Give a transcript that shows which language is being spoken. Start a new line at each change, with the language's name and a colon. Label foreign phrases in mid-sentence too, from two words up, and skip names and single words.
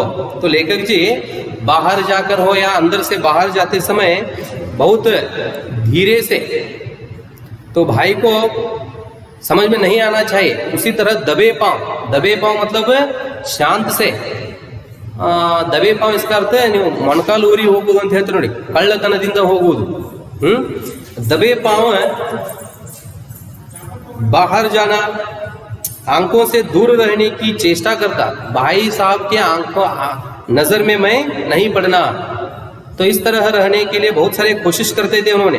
Hindi: तो लेखक जी बाहर जाकर हो या अंदर से बाहर जाते समय बहुत धीरे से, तो भाई को समझ में नहीं आना चाहिए। उसी तरह दबे पांव मतलब शांत से, दबे पांव इसका अर्थ है
Kannada: ನೀವು ಮೊಣಕಾಲೂರಿ ಹೋಗುವುದು ಅಂತ ಹೇಳ್ತಾರೆ ನೋಡಿ, ಕಳ್ಳತನದಿಂದ ಹೋಗುವುದು।
Hindi: दबे पांव बाहर जाना, आंखों से दूर रहने की चेष्टा करता, भाई साहब के नजर में मैं नहीं पड़ना। तो इस तरह रहने के लिए बहुत सारे कोशिश करते थे उन्होंने।